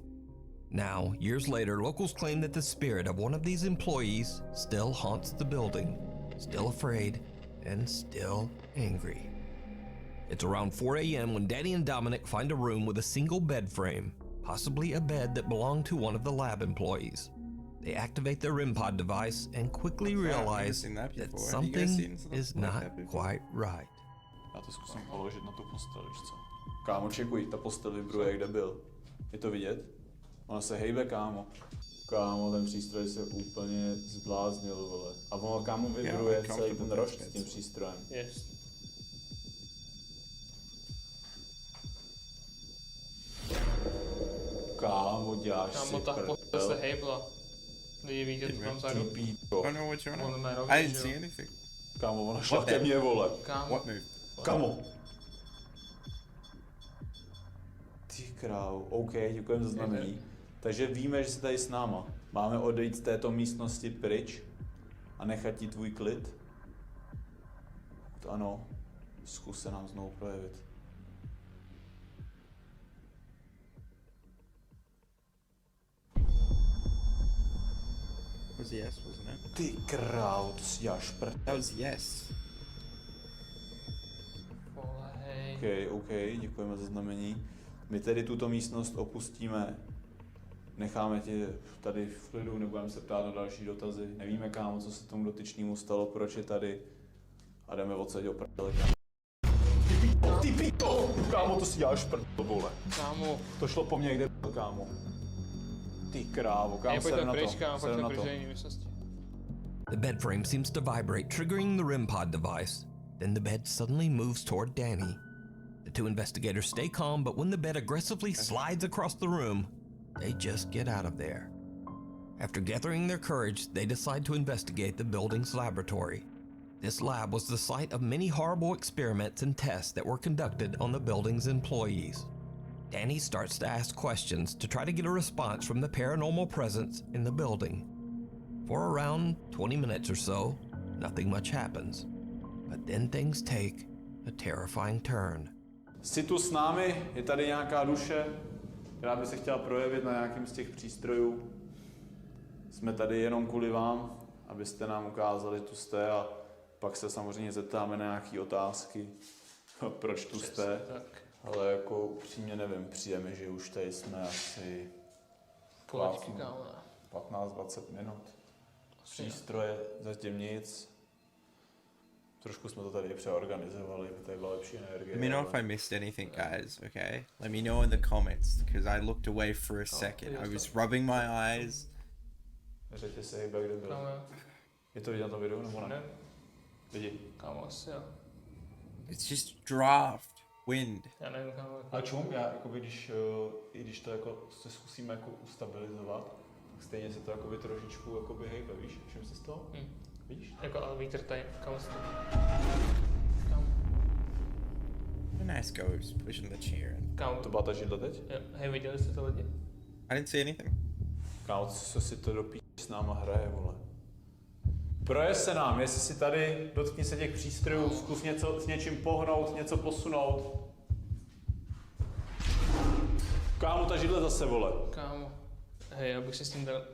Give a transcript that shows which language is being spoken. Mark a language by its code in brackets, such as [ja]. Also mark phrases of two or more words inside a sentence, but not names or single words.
[en] Now, years later, locals claim that the spirit of one of these employees still haunts the building, still afraid and still angry. It's around 4 a.m. when Danny and Dominic find a room with a single bed frame, possibly a bed that belonged to one of the lab employees. They activate their REM pod device and quickly realize that something is not quite right. [cs] Já to zkusím položit na tu postel, víš co? Kámo, čekuj, ta postel vibruje, kde byl. Je to vidět? Ona se hejbe, kámo. Kámo, ten přístroj se úplně zbláznil, vole. A ono, kámo, vibruje celý ten rošt s tím přístrojem. [en] Yes. [cs] Kámo, děláš si Kámo, ta postel se hejbla. Lidi víte, co tam vzadu? [en] Oh no, what's going on? I didn't see anything. [cs] Kámo, ona šla ke mně, vole. Kámo. [en] What move? [cs] Kámo. Ty král, OK, děkujeme za znamení. Takže víme, že jsi tady s náma. Máme odejít z této místnosti pryč a nechat ti tvůj klid? To ano. zkus se nám znovu projevit. [en] That was yes, wasn't it? [cs] Ty krávo, to si děláš prdel. [en] That was yes. [cs] OK, děkujeme za znamení. My tedy tuto místnost opustíme. Necháme tě tady v klidu, nebudeme se ptát na další dotazy. Nevíme, kámo, co se tomu dotyčnému stalo, proč je tady. A jdeme odsaď o prdele. Ty pito! Kámo, to si děláš prdel, vole. Kámo. To šlo po mně, kde byl, kámo. Ty krávo, kámo, seru na to. Seru na to. [en] The bed frame seems to vibrate, triggering the REM pod device. Then the bed suddenly moves toward Danny. The two investigators stay calm, but when the bed aggressively slides across the room, they just get out of there. After gathering their courage, they decide to investigate the building's laboratory. This lab was the site of many horrible experiments and tests that were conducted on the building's employees. Danny starts to ask questions to try to get a response from the paranormal presence in the building. For around 20 minutes or so, nothing much happens. But then things take a terrifying turn. [cs] Jsi tu s námi, je tady nějaká duše, která by se chtěla projevit na nějakým z těch přístrojů. Jsme tady jenom kvůli vám, abyste nám ukázali, tu jste, a pak se samozřejmě zeptáme na nějaké otázky, proč tu jste. Ale jako upřímně nevím, přijeme, že už tady jsme asi 15-20 minut. Přístroje, zatím nic. Trošku jsme to tady přeorganizovali, aby tady byla lepší energie. [en] Let me know if I missed anything, guys, okay? Let me know in the comments, because I looked away for a second. I was rubbing my eyes. [cs] Řekněte se, hejbe, kde byl. Je to vidět na tom videu, nebo ne? Vidí. Kámo, asi jo. [en] It's just draft, wind. [cs] Já nevím, kámo. A čum, já, jakoby, i když to jako se zkusíme jako ustabilizovat, tak stejně se to jakoby trošičku jakoby hejbe, víš? Všim se z toho? Víš? Jako ale vítr tady, kámo se to... [en] A nice ghost pushing the chair. [cs] Kámo. To byla ta židle teď? Jo, hej, viděli jste to lidi? [en] I didn't see anything. [cs] Kámo, co si to do píči s náma hraje, vole. Projev se nám, jestli si tady, dotkni se těch přístrojů, zkus něco, s něčím pohnout, něco posunout. Kámo, ta židle zase, vole. Kámo. Hej, já bych si s tím dal...